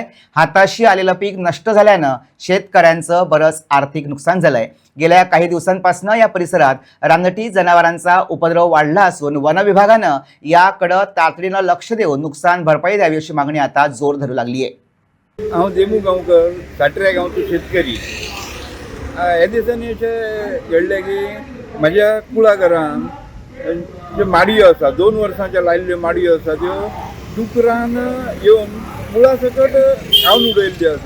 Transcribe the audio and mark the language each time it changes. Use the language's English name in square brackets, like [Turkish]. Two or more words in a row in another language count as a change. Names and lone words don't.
[Marathi] हाताशी आलेलं पीक नष्ट झाल्यानं शेतकऱ्यांचं बरंच आर्थिक नुकसान झालंय। गेल्या काही दिवसांपासून या परिसरात रानटी जनावरांचा उपद्रव वाढला असून वन विभागानं याकडे तातडीनं लक्ष देऊन नुकसान भरपाई द्यावी अशी मागणी आता जोर धरू लागली आहे। [Konkani] हांव देमू गांवकर साट्रे गांवचो शेतकरी। ह्या दिसांनी अशें घडलें की म्हज्या कुळागरान ज्यो माडयो आसा 2 वर्सांच्या लायिल्ल्यो माडयो आसा त्यो डुकरान येवन मुळा सकट खावन उडयल्ल्यो आसा।